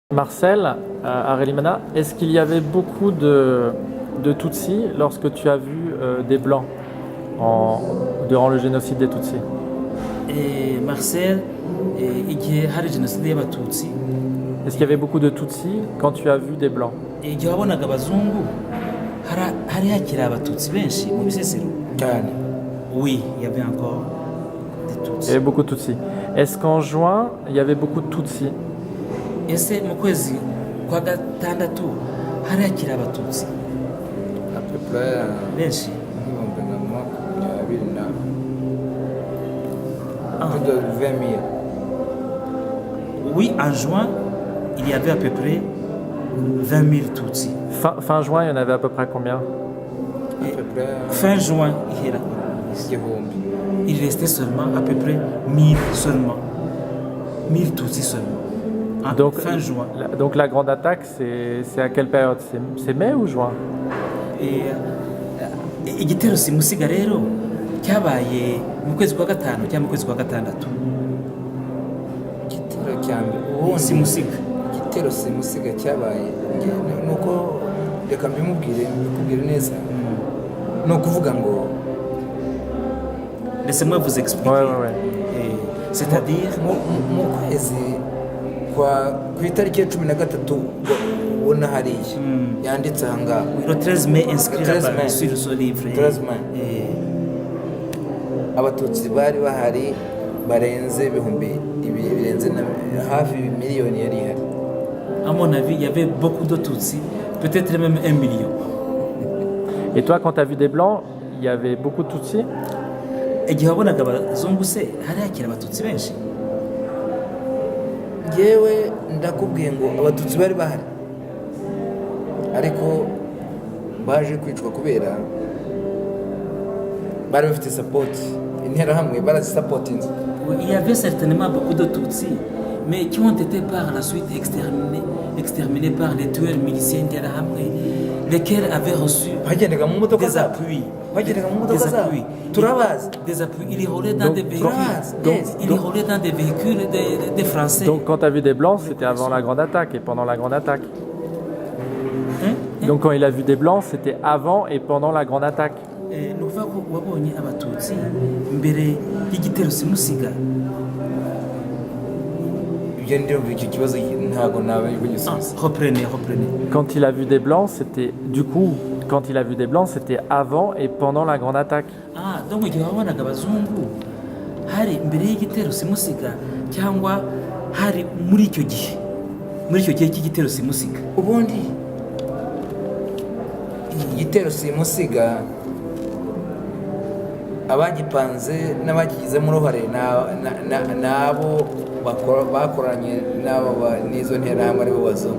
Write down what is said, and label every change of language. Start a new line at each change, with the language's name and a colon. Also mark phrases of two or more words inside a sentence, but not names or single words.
French: Marcel, à Relimana, est-ce qu'il y avait beaucoup de Tutsis lorsque tu as vu des Blancs durant le génocide des Tutsis? Marcel,
Kinyarwanda: igihe hari jenoside y'abatutsi,
French: Est-ce qu'il y avait beaucoup de Tutsis quand tu as vu des Blancs?
Kinyarwanda: igihe wabonaga abazungu hari hakiri abatutsi benshi mu bisesero cyane.
French: Oui, il y avait encore des Il y tutsi. avait beaucoup de Tutsis. Est-ce qu'en juin, il y avait beaucoup de Tutsis?
Kinyarwanda: Ese mu kwezi kwa gatandatu hari hakiri abatutsi
French: À peu près
Kinyarwanda: benshi? ibihumbi nka makumyabiri na Ah.
French: plus de 20 000. Oui, en juin, il y avait à peu près 20 000 tutsi. Fin juin, il y en avait à peu près combien? À peu près Fin juin,
Kinyarwanda: igihumbi.
French: il restait seulement à peu près 1000 seulement. 1000 tutsi seulement. Ah, Donc, fin juin. Donc la grande attaque, c'est à quelle période? C'est mai ou juin?
Kinyarwanda: Igitero simusiga rero cyabaye mu kwezi kwa gatanu cyangwa mu kwezi kwa gatandatu. Igitero cya mbere Simusiga. igitero simusiga cyabaye nuko reka mbikubwire neza. Ni ukuvuga ngo
French: Laissez-moi vous expliquer. Ouais. C'est-à-dire,
Kinyarwanda: mu kwezi ku itariki ya 13 ubona hariya yanditse aha ngaha
French: le 13 mai inscrit 13 mai. sur ce livre. 13 mai.
Kinyarwanda: Abatutsi bari bahari barenze ibihumbi birenze hafi miliyoni yari ihari.
French: À mon avis, il y avait beaucoup de tutsi, peut-être même 1 million. Et toi, quand tu as vu des Blancs, il y avait beaucoup de Tutsis?
Kinyarwanda: Igihe wabonaga abazungu se hari hakiri abatutsi benshi? Yewe ndakubwiye ngo abatutsi bari bahari ariko baje kwicwa kubera bari bafite sapoti interahamwe barazisapotinze.
French: Il y avait certainement beaucoup de tutsi, mais qui ont été par la suite exterminés par les tueurs miliciens d'Arahamwe, lesquels avaient reçu
Kinyarwanda: bagendaga mu modoka
French: des
Kinyarwanda: zabo
French: appuis.
Kinyarwanda: bagendaga mu modoka zabo turabazi.
French: Des appuis. Ils roulaient dans des véhicules. Donc- Ils roulaient dans des véhicules des Français. Donc quand tu as vu des Blancs, c'était avant la grande attaque et pendant la grande attaque. Hein? Donc quand il a vu des Blancs, c'était avant et pendant la grande attaque.
Kinyarwanda: Ni ukuvuga ko wabonye abatutsi mbere y'igitero simusiga. Ibyo ndumva icyo kibazo ntabwo nabigisubiza.
French: Reprenez. Quand il a vu des Blancs, c'était du coup, quand il a vu des Blancs, c'était avant et pendant la grande attaque.
Kinyarwanda: Donc igihe wabonaga abazungu hari mbere y'igitero simusiga cyangwa hari muri icyo gihe cy'igitero simusiga. Ubundi igitero simusiga abagipanze n'abagizemo uruhare n'abo bakoranye n'izo nterahamwe aribo bazungu.